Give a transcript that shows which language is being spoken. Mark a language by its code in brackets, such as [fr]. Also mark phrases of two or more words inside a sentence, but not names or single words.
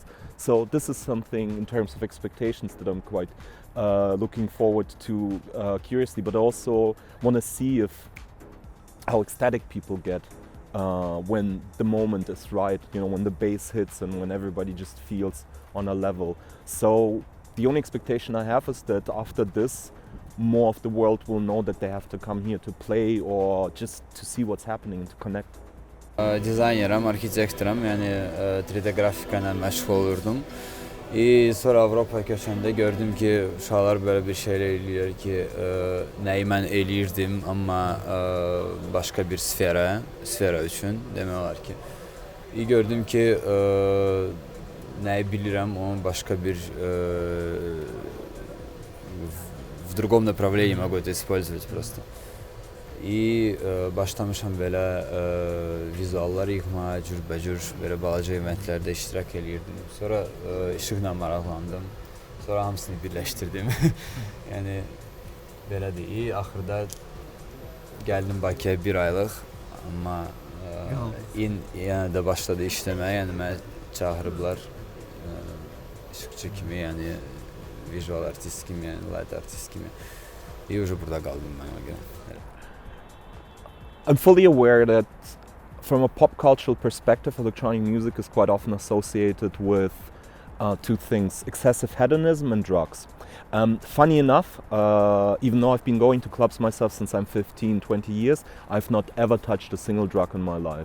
[en] So this is something in terms of expectations that I'm quite looking forward to curiously, but also want to see how ecstatic people get when the moment is right, you know, when the bass hits and when everybody just feels on a level. So the only expectation I have is that after this, more of the world will know that they have to come here to play or just to see what's happening and to connect. [az] Dizayneram, arxitektoram, yəni 3D qrafika ilə məşğul olurdum. Sonra Avropaya köçəndə gördüm ki, uşaqlar belə bir şeylər eləyir ki, nəyi mən eləyirdim, amma başqa bir sfera üçün demək olar ki. Gördüm ki, nəyi bilirəm, onu başqa bir [ru] в другом направлении могу это использовать просто. [az] Başlamışam belə vizuallar yığmağa, cürbəcür belə balaca eventlərdə iştirak eləyirdim. Sonra işıqla maraqlandım. Sonra hamısını birləşdirdim. Yəni belədir. Axırda gəldim Bakıya 1 aylıq, amma yenə də başladı işləməyə. Yəni məni çağırıblar işıqçı kimi, yəni vizual artist kimi, yəni [en] light artist [az] kimi. Уже burada qaldım mən o gün. [en] I'm fully aware that from a pop cultural perspective, electronic music is quite often associated with two things: excessive hedonism and drugs. Funny enough, even though I've been going to clubs myself since I'm 15, 20 years, I've not ever touched a single drug in my life.